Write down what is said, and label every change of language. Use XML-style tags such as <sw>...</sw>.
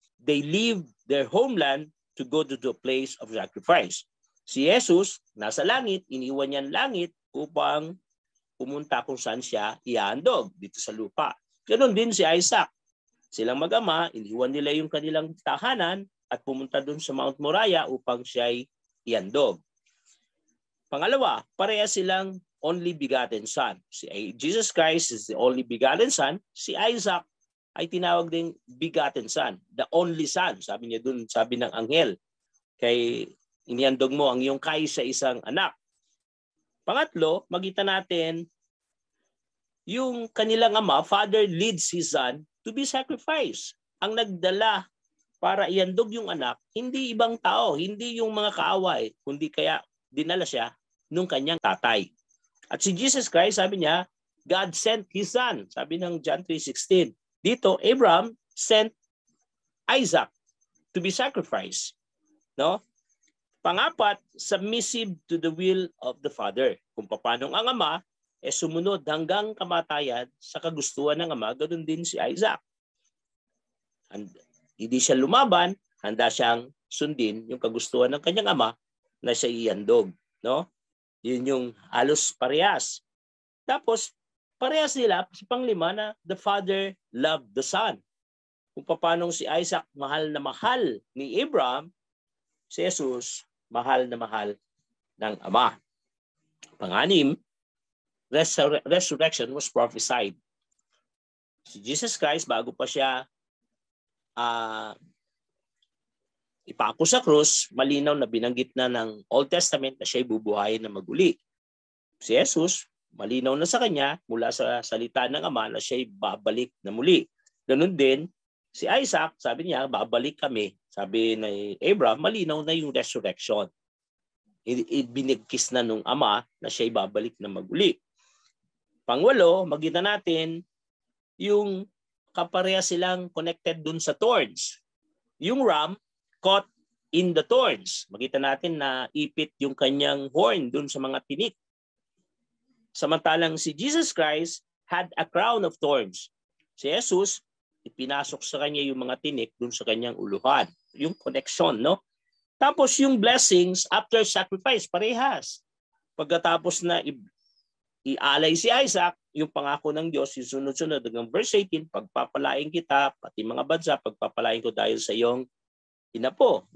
<en>They leave their homeland to go to the place of sacrifice.</en> <tl>Si Jesus, nasa langit, iniwan niya ang langit upang pumunta kung saan siya ihahandog dito sa lupa. Ganon din si Isaac. Silang mag-ama, iniwan nila yung kanilang tahanan at pumunta doon sa Mount Moriah upang siya'y ihandog. Pangalawa, pareha silang only begotten son.</tl> <en>Si Jesus Christ is the only begotten son.</en> <tl>Si Isaac ay tinawag ding begotten son,</tl> <en>the only son.</en> <tl>Sabi niya doon, sabi ng anghel, kay inihandog mo ang iyong kaisa-isang anak. Pangatlo, makita natin yung kanilang ama,</tl> <en>father leads his son to be sacrificed.</en> <tl>Ang nagdala para ihandog yung anak, hindi ibang tao, hindi yung mga kaaway, kundi kaya dinala siya nung kanyang tatay. At si Jesus Christ, sabi niya,</tl> <en>God sent His Son.</en> <tl>Sabi ng John 3:16.</tl> <en>Dito, Abraham sent Isaac to be sacrificed. No? Pangapat, submissive to the will of the Father.</en> <tl>Kung paano ang ama, sumunod hanggang kamatayan sa kagustuhan ng ama, ganoon din si Isaac. And hindi siya lumaban, handa siyang sundin yung kagustuhan ng kanyang ama na siya ihandog. No? Yun yung halos parehas. Tapos, parehas nila sa panglima na</tl> <en>the Father loved the Son.</en> <tl>Kung paano si Isaac mahal na mahal ni Abraham, si Jesus mahal na mahal ng Ama.</tl> <en>Pang-anim, resurrection was prophesied.</en> <tl>Si Jesus Christ, bago pa siya ipako sa krus, malinaw na binanggit na ng Old Testament na siya'y bubuhayin na maguli. Si Jesus, malinaw na sa kanya mula sa salita ng Ama na siya'y babalik na muli. Ganun din, si Isaac, sabi niya, babalik kami. Sabi ni Abraham, malinaw na yung resurrection. Binigkis na nung Ama na siya'y babalik na maguli. Pangwalo, magkita natin yung kapareha silang connected dun sa thorns. Yung ram,</tl> <en>caught in the thorns.</en> <tl>Makita natin na ipit yung kanyang horn dun sa mga tinik. Samantalang si</tl> <en>Jesus Christ had a crown of thorns.</en> <tl>Si Jesus, ipinasok sa kanya yung mga tinik dun sa kanyang uluhan. Yung connection, no? Tapos yung</tl> <en>blessings after sacrifice,</en> <tl>parehas. Pagkatapos na ialay si Isaac, yung pangako ng Diyos, yung sunod-sunod hanggang verse 18, pagpapalain kita, pati mga bansa, pagpapalain ko dahil sa iyong inapo.</tl>